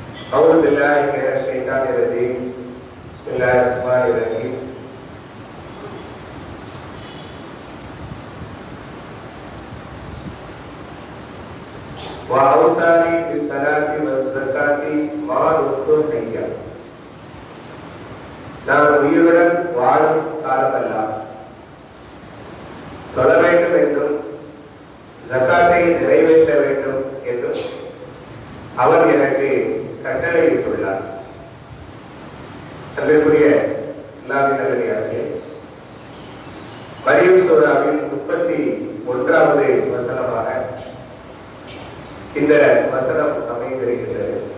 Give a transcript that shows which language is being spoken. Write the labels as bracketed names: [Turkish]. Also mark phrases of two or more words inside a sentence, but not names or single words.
[Arabic] أعوذ بالله من الشيطان الرجيم بسم الله الرحمن الرحيم وأوصاني بالصلاة والزكاة ما دمت حيا. [Tamil] நான் உயிருடன் வாழும் காலமெல்லாம் தொழ வேண்டும் என்றும் ஜகாத்தை நிறைவேற்ற வேண்டும் என்றும் அவர் எனக்கு கட்டளையிட்டுள்ளார். அன்பிற்குரிய அல்லாஹ்வின் நல்லடியார்களே, மரியம் சூராவின் 31வது வசனமாக இந்த வசனம் அமைந்திருக்கிறது.